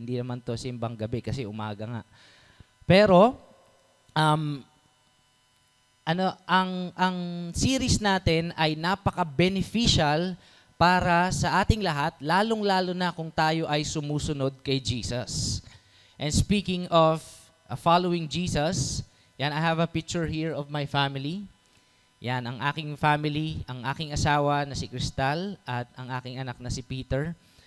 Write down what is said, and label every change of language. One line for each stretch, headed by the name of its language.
Filipino: Hindi naman to simbang gabi kasi umaga nga. Pero, ang series natin ay napaka-beneficial para sa ating lahat, lalong-lalo na kung tayo ay sumusunod kay Jesus.
English: And speaking of following Jesus, yan, I have a picture here of my family.
Filipino: Yan, ang aking family, ang aking asawa na si Crystal at ang aking anak na si Peter.